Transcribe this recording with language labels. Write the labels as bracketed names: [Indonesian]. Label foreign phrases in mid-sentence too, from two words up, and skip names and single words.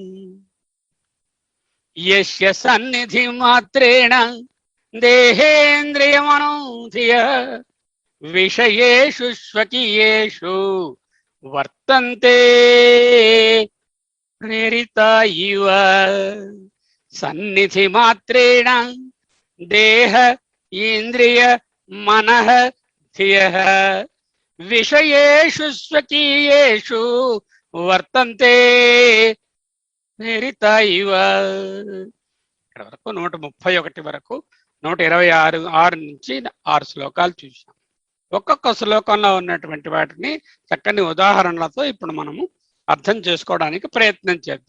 [Sanskrit] यस्य सन्निधि मात्रेण देहेन्द्रियमनोधियः विषयेषु स्वकीयेषु वर्तन्ते प्रेरिता इव. सन्निधि मात्रेण देह इंद्रिय मनः धियः विषयेषु स्वकीयेषु వర్తంతే ప్రేరిత ఇవ. [Telugu] ఇక్కడ వరకు 131 వరకు 126 నుంచి 6 శ్లోకాలు చూసాం. ఒక్కొక్క శ్లోకంలో ఉన్నటువంటి వాటిని చక్కని ఉదాహరణలతో ఇప్పుడు మనము అర్థం చేసుకోవడానికి ప్రయత్నం చేద్దాం.